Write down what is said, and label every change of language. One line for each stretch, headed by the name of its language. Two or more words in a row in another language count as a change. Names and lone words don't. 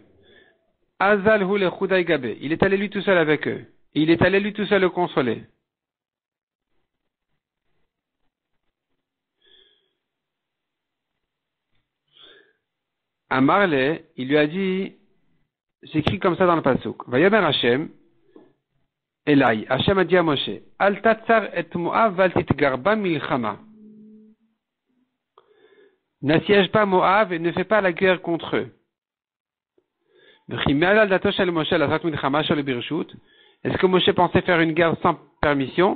Aramaic: אזל הוא לחודיה גביה.
French: Il est allé lui tout seul avec eux. Et il est allé lui tout seul le consoler. À Marley, il lui a dit, c'est écrit comme ça dans le pasuk.
Hebrew: ויאמר השם, אלי. Hashem a dit à Moshe, אל תצר את מואב ואל תתגר בם מלחמה.
French: N'assiège pas Moav et ne fais pas la guerre contre eux. Est-ce que Moshe pensait faire une guerre sans permission?